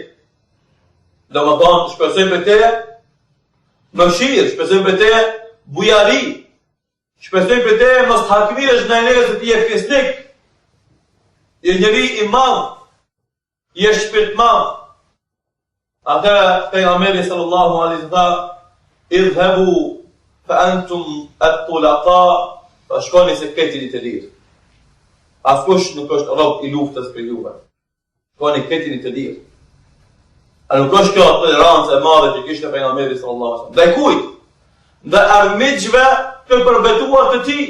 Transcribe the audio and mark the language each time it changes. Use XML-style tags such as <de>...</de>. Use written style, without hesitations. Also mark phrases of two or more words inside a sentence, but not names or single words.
<sq>Do më thonë, shpresoj për te mëshirë, shpresoj për te bujari, shpresoj për te mos hakmiresh ndaj neve se ti je fisnik. Je njeri i madh, je shpirt madh. Atëra pejgamberi</sq> <ar>صلى الله عليه وسلم اذهبوا فأنتم الطلقاء,</ar> <sq>pa shkoni se këtini të lirë. Askush nuk është rob i luftës për juve. Shkoni këtini të lirë. A nuk është kjo tolerancë e madhe që kishte pejgamberi</sq> <ar>صلى الله عليه وسلم.</ar> <sq>Ndaj kujt? Ndaj armiqve të përbetuar të tij.</sq>